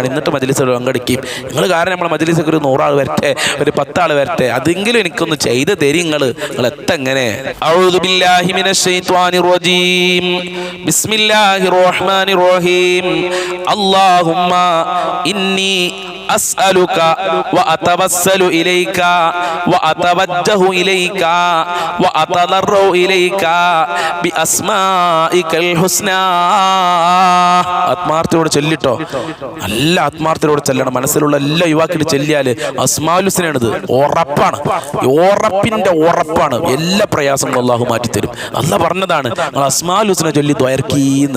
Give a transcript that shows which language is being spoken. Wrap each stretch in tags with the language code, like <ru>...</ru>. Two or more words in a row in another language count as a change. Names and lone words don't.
<ml>എന്നിട്ട് മജ്ലിസിൽ പങ്കെടുക്കുകയും നിങ്ങൾ കാരണം നമ്മളെ മജ്ലിസിലേക്ക് ഒരു 100 ആൾ വരട്ടെ, ഒരു 10 ആൾ വരട്ടെ, അതെങ്കിലും എനിക്കൊന്ന് ചെയ്ത് തരും. നിങ്ങൾ എത്തെങ്ങനെ?</ml> <ar>أعوذ بالله من الشيطان الرجيم. بسم الله الرحمن الرحيم. اللهم إني أسألك وأتوسل إليك وأتوجه إليك وأتضرع إليك بأسمائك الحسنى.</ar> <ml>ആത്മാർത്ഥയോടെ ചൊല്ലിട്ടോ. നല്ല ആത്മാർത്ഥയോടെ ചെല്ലണം. മനസ്സിലുള്ള എല്ലാ യുവാക്കളും ചെല്ലിയാൽ</ml> <ar>الأسماء الحسنى.</ar> <ml>ഉറപ്പാണ്. ഉറപ്പാണ്. എല്ലാ പ്രയാസങ്ങളും അള്ളാഹു മാറ്റിത്തരും. അള്ളാഹ് പറഞ്ഞതാണ് നിങ്ങൾ</ml> <ar>الأسماء الحسنى</ar> <ml>ചൊല്ലി ദ്വയർക്കീന്ന്.</ml>